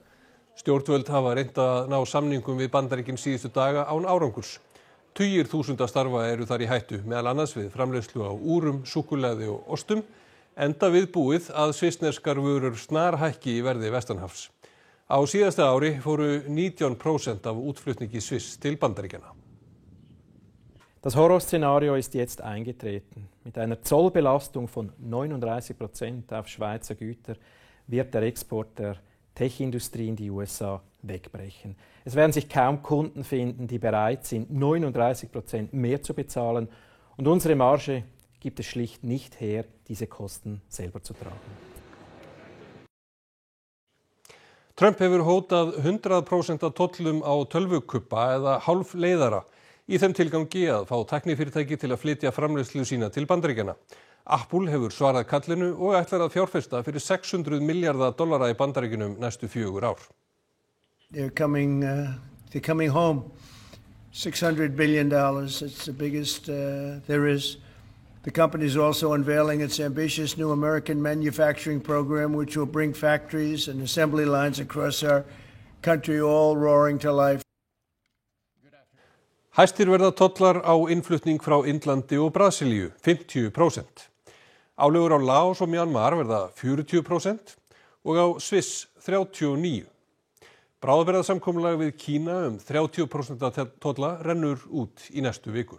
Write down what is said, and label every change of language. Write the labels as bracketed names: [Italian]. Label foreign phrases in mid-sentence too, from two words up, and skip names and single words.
[Icelandic] Stjórnvöld hafa reynt að ná samningum við Bandaríkin síðustu daga án árangurs. Tugir þúsunda starfa eru þar í hættu, meðal annars við framleiðslu á úrum, súkkulaði og ostum, enda viðbúið að svissneskar vörur snarhækki í verði vestanhafs. Á síðasta ári fóru 19% af útflutningi Sviss til Bandaríkjanna. [German] Das Horrorszenario ist jetzt eingetreten. Mit einer Zollbelastung von 39% auf Schweizer Güter wird der Export der Tech-Industrie in die USA wegbrechen. Es werden sich kaum Kunden finden, die bereit sind, 39% mehr zu bezahlen. Und unsere Marge gibt es schlicht nicht her, diese Kosten selber zu tragen. [Icelandic] Trump hefur hótað 100% af tollum á tölvukubba eða hálfleiðara í þeim tilgangi að fá tæknifyrirtæki til að flytja framleiðslu sína til Bandaríkjanna. Apple hefur svarað kallinu og ætlar að fjárfesta fyrir $600 milljarða í Bandaríkjunum næstu 4 ár. [English] They're coming home. $600 billion. It's the biggest there is. The company is also unveiling its ambitious new American manufacturing program, which will bring factories and assembly lines across our country all roaring to life. [Icelandic] Hæstir verða tollar á innflutning frá Indlandi og Brasilíu, 50%. Álögur á Laos og Myanmar verða 40% og á Sviss 39%. Bráðabirgðasamkomulag við Kína 30% tolla rennur út í næstu viku.